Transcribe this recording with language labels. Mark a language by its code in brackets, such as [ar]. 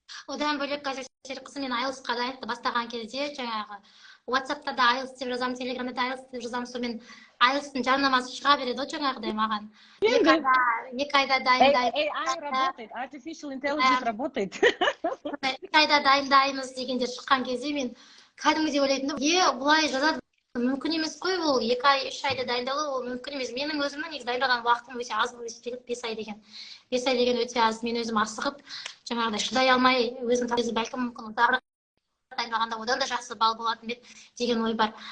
[kk] Одан бөлек қазір қызым мен IELTS-қа дайындықты бастаған кезде жаңағы WhatsApp-та да IELTS деп жазамын, Telegram-да да IELTS деп жазамын, сонымен IELTS-тың жарнамасы шыға береді ғой жаңағыдай маған. 2 айда дайындаймыз. [ru] AI работает, Artificial Intelligence работает. [kk] 2 айда дайындаймыз дегендер шыққан кезде мен кәдімгідей ойлайтынмын, бұлай жазады, мүмкін емес қой, ол 2 ай, 3 айда дайындалу, ол мүмкін емес. Менің өзімнің негізі дайындалған уақытым өте аз болып есептеледі, 5 ай деген. 5 ай деген өте аз. Мен өзім асығып, жаңағыдай шыдай алмай, өзім бәлкім мүмкін дайындалғанда одан да жақсы балл болатын бет деген ой бар.